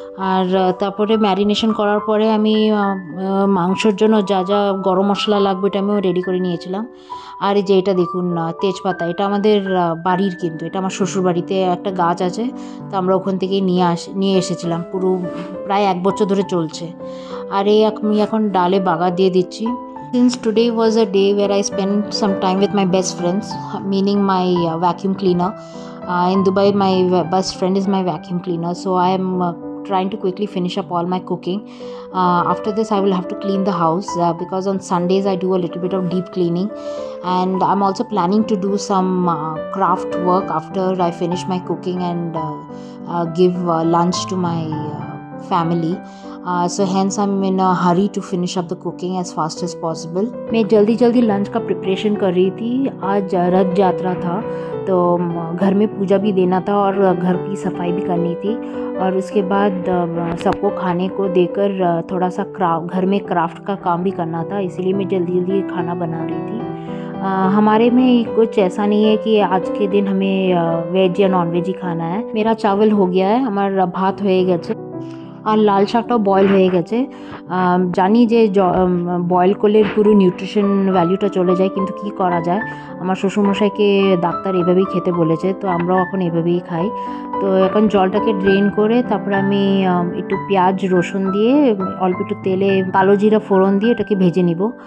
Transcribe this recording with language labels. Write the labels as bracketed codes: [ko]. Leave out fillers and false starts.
[bn] আর তারপরে ম্যারিনেশন করার পরে আমি মাংসর জন্য যা যা গরম মশলা লাগবে এটা আমিও রেডি করে নিয়েছিলাম। আর এই যে এটা দেখুন তেজপাতা, এটা আমাদের বাড়ির, কিন্তু এটা আমার শ্বশুরবাড়িতে একটা গাছ আছে, তো আমরা ওখান থেকেই নিয়ে এসেছিলাম, পুরো প্রায় 1 বছর ধরে চলছে। আর এই আমি এখন ডালে বাগার দিয়ে দিচ্ছি। [en] Since today was a day where I spent some time with my best friends, meaning my vacuum cleaner. In Dubai, my best friend is my vacuum cleaner, so I am trying to quickly finish up all my cooking. After this I will have to clean the house because on Sundays I do a little bit of deep cleaning, and I'm also planning to do some craft work after I finish my cooking and give lunch to my family. So hence I'm in a hurry to finish up the cooking as fast as possible. [hi] मैं जल्दी lunch का preparation कर रही थी। आज रथ यात्रा था, तो घर में पूजा भी देना था और घर की सफाई भी करनी थी, और उसके बाद सबको खाने को देकर थोड़ा सा घर में क्राफ्ट का काम भी करना था, इसीलिए मैं जल्दी खाना बना रही थी। हमारे में कुछ ऐसा नहीं है कि आज के दिन हमें वेज या नॉन वेज ही खाना है। मेरा चावल हो गया है, हमारा भात [bn] হয়ে গেছে, আর লাল শাকটাও বয়েল হয়ে গেছে। জানি যে বয়েল করলে পুরো নিউট্রিশন ভ্যালুটা চলে যায়, কিন্তু কি করা যায়, আমার শ্বশুরমশাইকে ডাক্তার এভাবেই খেতে বলেছে, তো আমরাও এখন এভাবেই খাই। তো এখন জলটাকে ড্রেন করে তারপরে আমি একটু পেঁয়াজ রসুন দিয়ে অল্প একটু তেলে কালো জিরা ফোড়ন দিয়ে এটাকে ভেজে নিব।